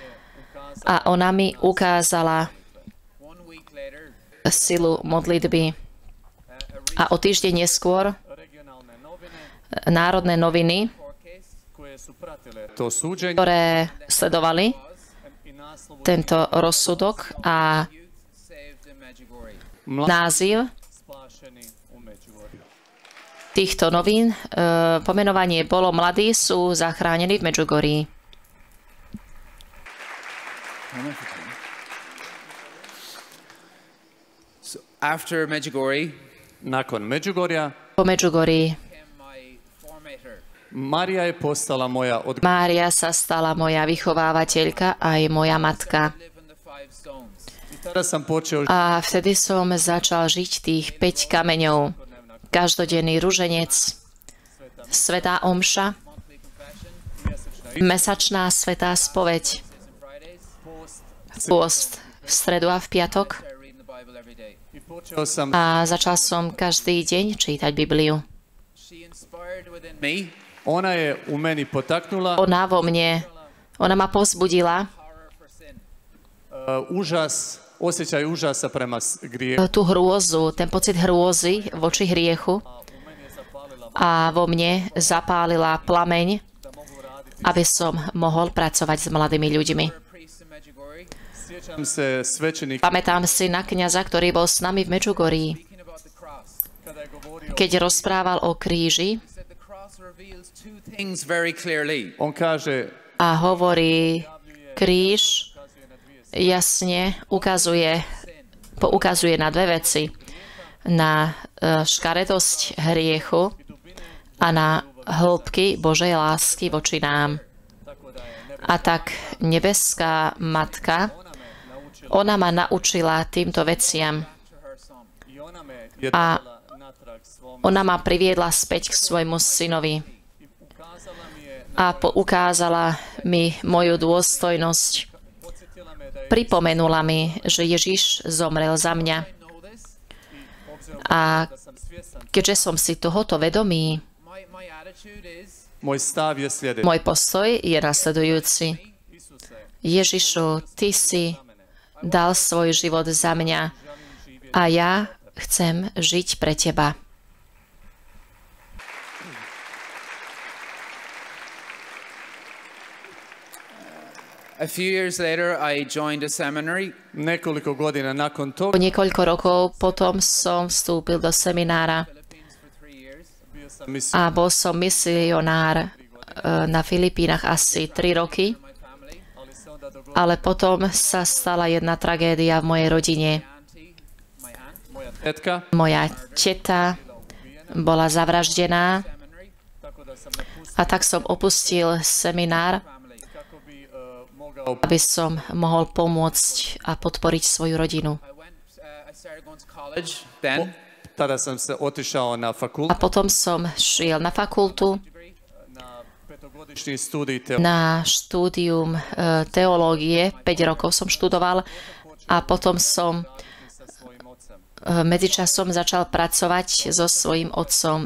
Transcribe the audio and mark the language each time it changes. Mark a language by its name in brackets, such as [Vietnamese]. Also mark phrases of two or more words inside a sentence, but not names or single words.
[Slovak] A ona mi ukázala silu modlitby. A o týždeň neskôr regionálne noviny národné noviny, [Croatian] koje su pratile to suđenje [Slovak] ktoré sledovali [Croatian] i naslov [Slovak] tento rozsudok a [English] Saved in Medjugorje. [Slovak] názov [Croatian] spašeni u Međugorju. [Slovak] týchto novín, pomenovanie bolo Mladí sú zachránení v Medžugorí. [English] So after Medjugorje [Croatian] Nakon Međugorja, [Slovak] Po Medžugorí [English] became my formator. [Croatian] Marija je postala moja [Slovak] Mária sa stala moja vychovávateľka aj moja matka. [English] Live in the five stones. [Croatian] I tada sam počeo [Slovak] A vtedy som začal žiť tých 5 kameňov. Každodenný ruženec, svätá omša, [English] Monthly confession. [Slovak] mesačná svätá spoveď, [English] Tuesdays and Fridays. [Slovak] pôst v stredu a v piatok. [English] Started reading the Bible every day. [Croatian] i počeo sam [Slovak] A začal som každý deň čítať Bibliu. [English] She inspired within me [Croatian] ona je u meni potaknula [Slovak] Ona ma povzbudila [English] horror for sin. [Croatian] osjećaj užasa prema grijehu. [Slovak] tú hrôzu, ten pocit hrôzy voči hriechu a vo mne zapálila plameň, aby som mohol pracovať s mladými ľuďmi. [English] For a priest in Medjugorje, [Croatian] Sjećam se svećenika [Slovak] Pamätám si na kňaza, ktorý bol s nami v Medžugorí, [English] speaking about the cross. [Croatian] kada je govorio, [Slovak] keď rozprával o kríži [English] He said the cross reveals two things very clearly. [Croatian] on kaže [Slovak] a hovorí, kríž jasne poukazuje na dve veci. Na škaredosť hriechu a na hĺbky Božej lásky voči nám. A tak nebeská matka, ona ma naučila týmto veciam [English] To her son. [Croatian] i ona me je a dala natrag svom [Slovak] ona ma priviedla späť k svojmu synovi [Croatian] i ukazala mi je, [Slovak] a poukázala mi moju dôstojnosť. [Croatian] podsjetila me da je [Slovak] Pripomenula mi, že Ježiš zomrel za mňa. [English] I know this. [Croatian] A da sam svjestan. [Slovak] keďže som si tohoto vedomý, [English] My attitude is [Croatian] Moj stav je sljedeći. [Slovak] môj postoj je nasledujúci. [Croatian] Isuse, [Slovak] Ježišu, Ty si dal svoj život za mňa a ja chcem žiť pre Teba. [English] a few years later I joined a seminary. [Croatian] nekoliko godina nakon [Slovak] Po [Croatian] toga [Slovak] niekoľko rokov potom som vstúpil do seminára [English] Philippines for 3 years. [Croatian] bio sam [Slovak] a bol som misionár na Filipínach asi 3 roky, [English] My family, [Croatian] ali se onda dogodila [Slovak] ale potom sa stala jedna tragédia v mojej rodine. [English] my aunt, [Croatian] moja tetka, [Slovak] Moja teta bola zavraždená [English] seminary, [Croatian] tako da sam napustio [Slovak] a tak som opustil seminár, [English] family. [Croatian] kako bi mogao [Slovak] aby som mohol pomôcť a podporiť svoju rodinu. [English] I started going to college then. [Croatian] tada sam se otišao na A fakultet, [Slovak] potom som šiel na fakultu, [Croatian] na petogodišnji studij [Slovak] na štúdium teológie. 5 rokov som študoval a potom som [Croatian] sa svojim ocem. [Slovak] medzičasom začal pracovať so svojím otcom.